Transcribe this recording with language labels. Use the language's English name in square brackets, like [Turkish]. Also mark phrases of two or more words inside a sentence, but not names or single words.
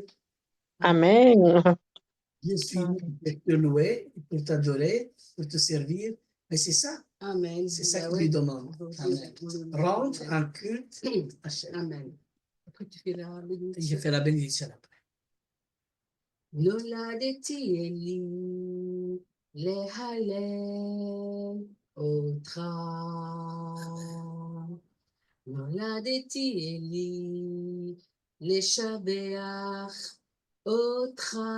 [French] Amen. Je suis né pour te louer, pour t'adorer, pour te servir. Mais c'est ça. Amen. C'est ça Ben qu'il ouais. lui demande. Amen. Rendre Amen. un culte à Hachem. Amen. Après, tu fais la Je bénédiction. fais la bénédiction après. [Hebrew] נולדתי אלי להלל אותך. נולדתי אלי לשבח אותך.